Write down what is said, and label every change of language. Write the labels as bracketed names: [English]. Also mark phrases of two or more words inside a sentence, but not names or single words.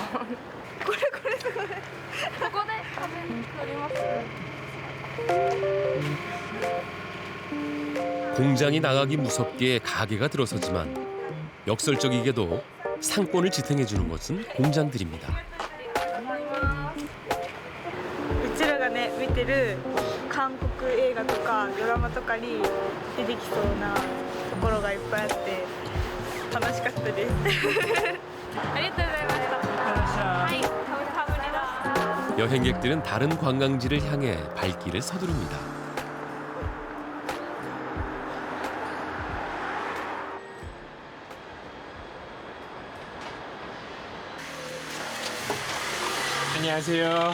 [Korean] 그래. 그거네. 공장이 나가기 무섭게 가게가 들어서지만 역설적이게도 상권을 지탱해 주는 것은 공장들입니다. [Japanese] うちらがね見てる韓国映画とかドラマとかに出てきそうなところがいっぱいあって楽しかったです。ありがとうございました。はい、감사합니다。 [Korean] 여행객들은 다른 관광지를 향해 발길을 서두릅니다. 안녕하세요.